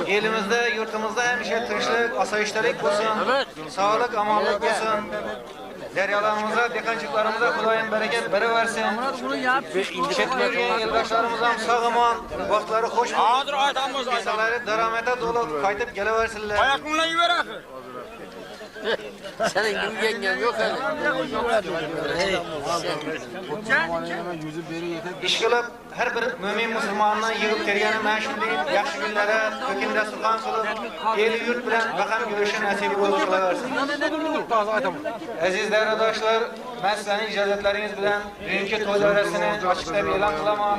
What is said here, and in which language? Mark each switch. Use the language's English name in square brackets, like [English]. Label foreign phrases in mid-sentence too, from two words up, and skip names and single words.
[Uzbek] Elimizda, yurtimizda hamisha tinchlik, osoyishtalik bo'lsin. Sog'lik, omonlik bo'lsin. Daryolarimizda, dehqonchiklarimizda Xudoyim barakat beraversin. Chetlarga eldoshlarimiz ham sog'-omon, vaqtlari xush bo'lsin. Hozir aytamiz, aytamiz. Daromada to'liq qaytib kelaversinlar. Oyoqinglar yuvarasiz. [Turkish] Senin gibi yengem yok hani. [Uzbek] İşqilib har bir mo'min musulmonni yig'ib kelgani mana shunday yaxshi kunlarda ko'kin dasturxon qilib, el yurt bilan baham yurishi nasib bo'lib qolaversin. Aziz davradoshlar, men sizlarning ijozatlaringiz bilan bugungi to'y davrasini ochiqlab e'lon qilaman.